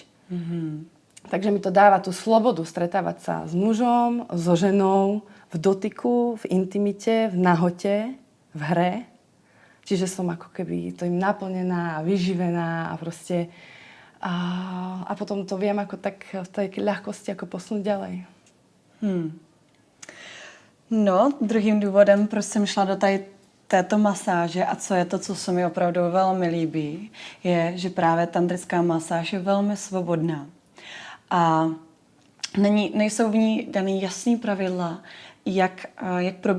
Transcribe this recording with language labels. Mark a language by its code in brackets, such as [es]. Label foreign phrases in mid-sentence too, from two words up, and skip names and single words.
[sk] Takže mi to dáva tú slobodu stretávať sa s mužom, so ženou, v dotyku, v intimite, v nahote, v hre. Čiže som ako keby to im naplnená, vyživená a proste... A potom to viem ako tak v tej ľahkosti ako posunúť ďalej. No, [cs] druhým důvodem, proč jsem šla do této masáže a co je to, co se mi opravdu velmi líbí, je, že právě tantrická masáž je velmi svobodná. A nejsou v ní daný jasný pravidla, jak probíhá.